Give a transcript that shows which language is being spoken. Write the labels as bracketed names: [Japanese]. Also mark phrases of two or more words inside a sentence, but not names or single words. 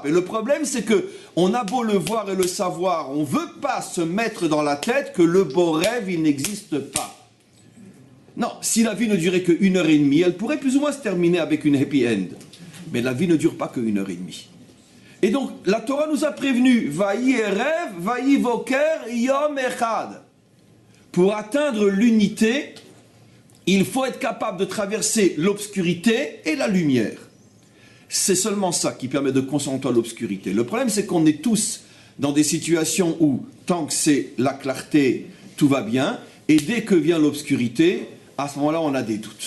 [French] Et le problème, c'est que on a beau le voir et le savoir, on ne veut pas se mettre dans la tête que le beau rêve, il n'existe pas. Non, si la vie ne durait que 1h30, elle pourrait plus ou moins se terminer avec une [English] happy end. [French] Mais la vie ne dure pas que 1h30. Et donc, la Torah nous a prévenu, [Hebrew] ויהי ערב ויהי בוקר יום אחד. [French] Pour atteindre l'unité, il faut être capable de traverser l'obscurité et la lumière. C'est seulement ça qui permet de concentrer l'obscurité. Le problème, c'est qu'on est tous dans des situations où, tant que c'est la clarté, tout va bien, et dès que vient l'obscurité, à ce moment-là, on a des doutes.